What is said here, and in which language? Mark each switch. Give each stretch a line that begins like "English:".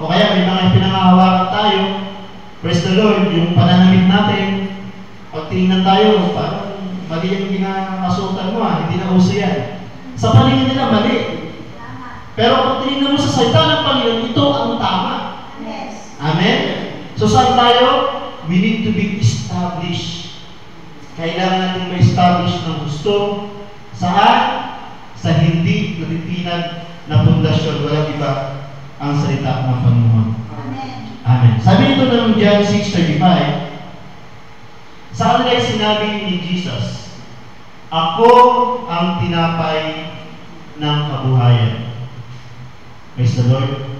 Filipino: O kaya may mga pinangahawakan tayo, praise the Lord, yung pananamit natin, pag tinignan tayo, parang mali yung ginamasutan mo, hindi na uso yan. Sa paningin nila, mali. Pero kung tinignan mo sa salita ng Panginoon, ito ang tama.
English: Yes.
Filipino: Amen? So saan tayo?
English: We need to be established.
Filipino: Kailangan natin ma-establish ng gusto. Saan? Sa hindi natitinag na pundasyon. Walang iba ang salita ng Panginoon. Amen. Amen. Sabi ito ng John 6:35, sa kanila ay sinabi ni Jesus, ako ang tinapay ng kabuhayan. Praise the Lord.